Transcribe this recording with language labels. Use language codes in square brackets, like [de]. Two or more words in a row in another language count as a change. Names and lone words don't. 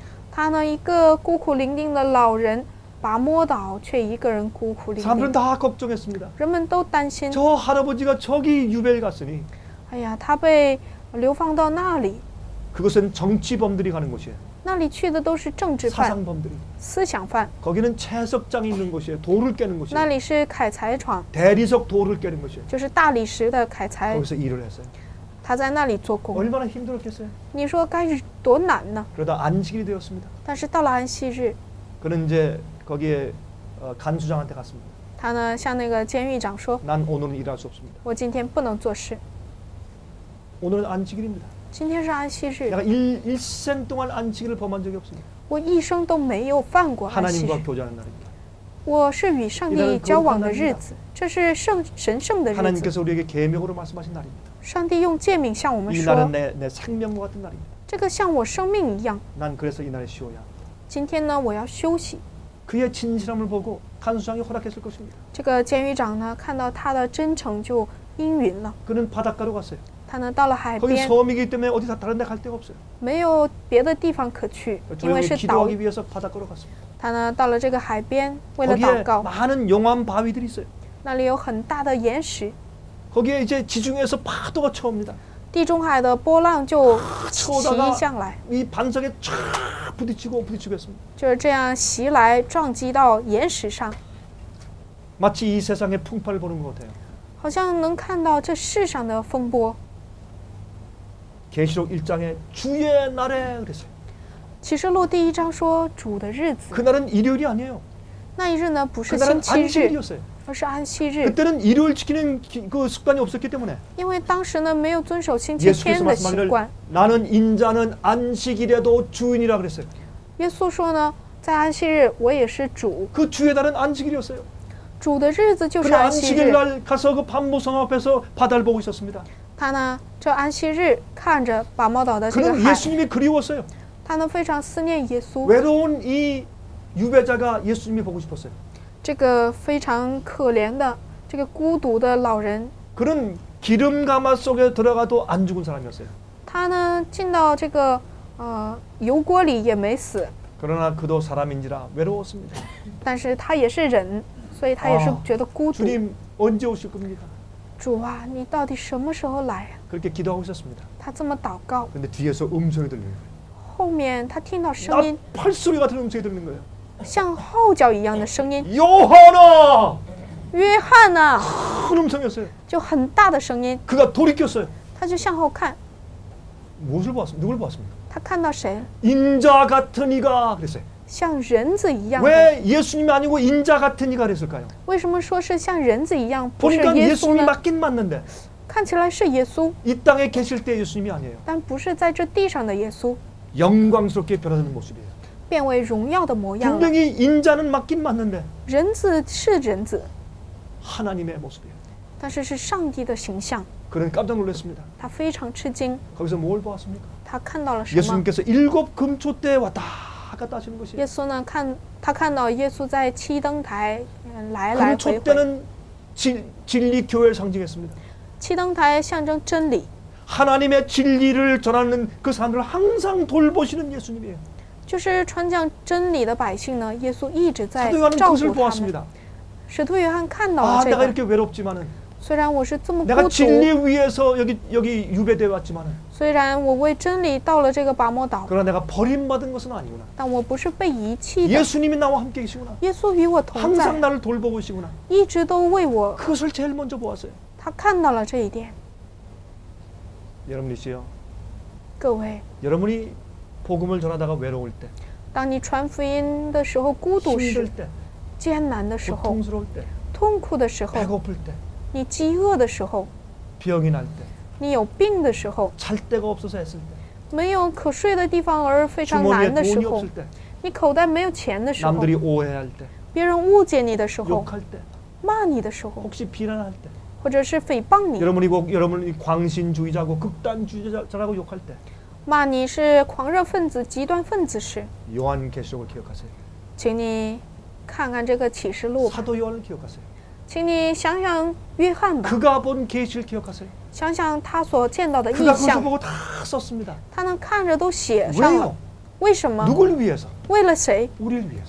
[zh] 他呢一个孤苦伶仃的老人，拔摩岛却一个人孤苦伶 [ko] 사람들은 [zh] 仃， [ko] 다 걱정했습니다. [zh] 人们都担心。 [ko] 저 할아버지가 저기 유배를 갔으니 [zh] 哎呀，他被流放到那里， [ko] 그것은 정치범들이 가는 곳이에요. [zh] 那里去的都是政治犯、 [ko] 사상범들이. [zh] 思想犯， [ko] 거기는 채석장이 있는 곳이에요. 돌을 깨는 [zh] 那 [ko] 곳이에요. [zh] 里是砍柴厂， [ko] 대리석 돌을 깨는 곳이에요. [zh] 就是大理石的砍柴， [ko] 거기서 일을 했어요. [zh] 他在那里做工。 [ko] 얼마나 힘들었겠어요. [zh] 你说该是多难呢？ [ko] 그러다 안식일이 되었습니다. [zh] 但是到了安息日， [ko] 그는 이제 거기에 간수장한테 갔습니다. [zh] 他呢向那个监狱长说 [ko] 난 오늘은 일할 수 없습니다. ：“ [zh] 我今天不能做事， [ko] 오늘은 안식일입니다. [zh] 今天是安息日， [ko] 내가 일생 동안 안식일을 범한 적이 없습니다. [zh] 我一生都没有犯过安息 [ko] 하나님과 [zh] 日。 [ko] 교제하는 날입니다. [zh] 我是与上帝交往的日子，这是神圣的日子。 [ko] 하나님께서 우리에게 계명으로 말씀하신 날입니다. [zh] 上帝用诫命向我们 [ko] 이 [zh] 说 [ko] 날은 ， 내 생명과 같은 날입니다. [zh] 这个像我生命一样。 [ko] 난 그래서 이 날에 쉬어야 합니다. [zh] 今天呢，我要休息。 [ko] 그의 진실함을 보고 간수장이 허락했을 것입니다. [zh] 这个监狱长呢，看到他的真诚就应允了。 [ko] 그는 바닷가로 갔어요. [zh] 他呢到了海 [ko] 거기 [zh] 边， [ko] 섬이기 때문에 어디 다른 데 갈 데가 없어요. [zh] 没有别的地方可去，因为 [ko] 조용히 [zh] 是岛。 [ko] 기도하기 위해서 바닷가로 갔습니다. [zh] 他呢到了这个海边，为了 [ko] 거기에 [zh] 祷告， [ko] 많은 용암 바위들이 있어요. [zh] 那里有很大的岩石， [ko] 거기에 이제 지중해에서 파도가 쳐옵니다. [zh] 地中海的波浪就袭 [ko] 쳐다가 [zh] 向来， [ko] 이 반석에 쫙 부딪히고 했습니다. [zh] 就是这样袭来，撞击到岩石上， [ko] 마치 이 세상의 풍파를 보는 것 같아요. [zh] 好像能看到这世上的风波。 [ko] 계시록 1장에 주의 날에 그랬어요. [zh] 启示录第1章说主的日子， [ko] 그날은 일요일이 아니에요. [zh] 那一日呢不是 [ko] 그날은 [zh] 星期日， [ko] 안식일이었어요. [zh] 而是安息日。 [ko] 그때는 일요일 지키는 그 습관이 없었기 때문에 [zh] 因为当时呢没有遵守星期 [ko] 예수께서 [zh] 天的习 [ko] 말씀하기를 [zh] 惯。 [ko] 나는 인자는 안식일에도 주인이라 그랬어요. [zh] 耶稣说呢，在安息日我也是主， [ko] 그 주의 날은 안식일이었어요. [zh] 主的日子就是 [ko] 그날 [zh] 安息 [ko] 안식일 [zh] 日。 [ko] 날 가서 그 반모성 앞에서 바다를 보고 있었습니다. [zh] 他呢这安息日看着拔毛岛的这个 [ko] 그는 [zh] 海， [ko] 예수님이 그리웠어요. [zh] 他呢非常思念耶稣。 [ko] 외로운 이 유배자가 예수님이 보고 싶었어요. [zh] 这个非常可怜的这个孤独的老人， [ko] 그는 기름 가마 속에 들어가도 안 죽은 사람이었어요. [zh] 他呢进到这个油锅里也没死， [ko] 그러나 그도 사람인지라 외로웠습니다. [zh] 但是他也是人，所以他也是觉得孤独。 [ko] 주님 언제 오실 겁니까? [zh] 主啊，你到底什么时候来啊？ [ko] 그렇게 기도하고 있었습니다. [zh] 他这么祷告， [ko] 근데 뒤에서 음성이 들리는 거예요. [zh] 后面他听到声音， [ko] 나팔소리 같은 음성이 들리는 거예요. [zh] 像号角一样的声音， [ko] 요한아! [zh] 约翰呐、 [ko] 큰 음성이었어요. [zh] 就很大的声音， [ko] 그가 돌이켰어요. [zh] 他就向后看， [ko] 무엇을 보았습니까? 누굴 보았습니까? [zh] 他看到谁？ [ko] 인자 같은 이가 그랬어요. [zh] 像人子一样的。 [ko] 왜 예수님이 아니고 인자 같은 이가 그랬을까요? [zh] 为什么说是像人子一样，不是 [ko] 보니까 [zh] 耶稣 [ko] 예수님이 [zh] 呢？ [ko] 맞긴 맞는데 [zh] 看起来是耶稣， [ko] 이 땅에 계실 때 예수님이 아니에요. [zh] 但不是在这地上的耶稣， [ko] 영광스럽게 변화되는 모습이에요. [zh] 变为荣耀的模样了。 [ko] 분명히 인자는 맞긴 맞는데 [zh] 人子是人子， [ko] 하나님의 모습이에요. [zh] 但是是上帝的形象， [ko] 그는 깜짝 놀랐습니다. [zh] 他非常吃惊。 [ko] 거기서 뭘 보았습니까? [zh] 他看到了什么？ [ko] 예수님께서 7 금초대에 왔다 갔다 하시는 것이에요. [zh] 耶稣呢？他看到耶稣在七灯台来来回回。 [ko] 금초대는 진리 교회를 상징했습니다. [zh] 七灯台象征真理， [ko] 하나님의 진리를 전하는 그 사람들을 항상 돌보시는 예수님이에요. [zh] 就是传讲真理的百姓呢，耶稣一直在 [ko] 사도 요한은 [zh] 照 [ko] 그것을 [zh] 顾他们。 [ko] 보았습니다. [zh] 使徒约翰看到 [ko] 아, [zh] 了这 [ko] 내가 [zh] 个， [ko] 이렇게 외롭지만은 [zh] 虽然我是这么孤 [ko] 내가 [zh] 独， [ko] 진리 위해서 여기 유배되어 왔지만은 [zh] 虽然我为真理到了这个拔摩岛， [ko] 그러나 내가 버림받은 것은 아니구나. [zh] 但我不是被遗弃的。 [ko] 예수님이 나와 함께 계시구나. [zh] 耶稣与我同 [ko] 항상 [zh] 在， [ko] 나를 돌보고 계시구나. [zh] 一直都为我。 [ko] 그것을 제일 먼저 보았어요. [zh] 他看到了这一点。 [ko] 여러분이시여, [zh] 各位， [ko] 여러분이 복음을 전하다가 외로울 때, [zh] 当你传福音的时候孤独 [ko] 힘들 [zh] 时、 [ko] 때, [zh] 艰难的时候、 [ko] 고통스러울 때, [zh] 痛苦的时候、 [ko] 배고플 때, [zh] 你饥饿的时候、 [ko] 병이 날 때, [zh] 你有病的时候、 [ko] 잘 데가 없어서 애쓸 때, [zh] 没有可睡的地方而非常 [ko] 주머니에 [zh] 难的时 [ko] 돈이 [zh] 候 [ko] 없을 ，때, [zh] 你口袋没有钱的时候， [ko] 남들이 오해할 때, [zh] 别人误解你的时候、 [ko] 욕할 때, [zh] 骂你的时候， [ko] 혹시 비난할 때, [zh] 或者是诽谤你， [ko] 여러분이 광신주의자고 극단주의자라고 욕할 때, [zh] 骂你是狂热分子、极端分子时， [ko] 요한계시록을 기억하세요. [zh] 请你看看这个启示录吧， [ko] 사도 요한을 기억하세요. [zh] 请你想想约翰吧， [ko] 그가 본 계시를 기억하세요. [zh] 想想他所见到的 [ko] 그가 [zh] 异 [ko] 그것을 [zh] 象， [ko] 보고 다 썼습니다. [zh] 他能看着都写上了 [ko] 왜요? 。 [zh] 为什么？ [ko] 누굴 위해서? [zh] 为了谁？ [ko] 우리를 위해서.